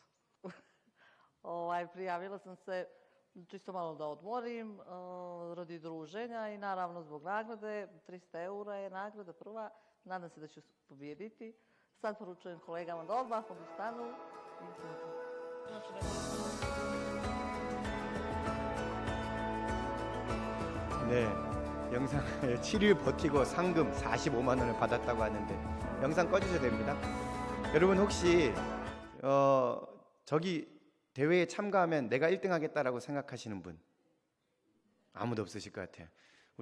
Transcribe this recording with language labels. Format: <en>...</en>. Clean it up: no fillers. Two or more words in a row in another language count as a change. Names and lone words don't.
<hr>Prijavila sam se čisto malo da odmorim radi druženja i naravno zbog nagrade. 300 eura je nagrada prva. Nadam se da ću pobijediti. Sad poručujem kolegama da odmah odustanu.</hr> <ko>네, 영상 7일 버티고 상금 45만 원을 받았다고 하는데 영상 꺼주셔도 됩니다. 여러분 혹시 저기 대회에 참가하면 내가 1등 하겠다라고 생각하시는 분 아무도 없으실 것 같아요.</ko>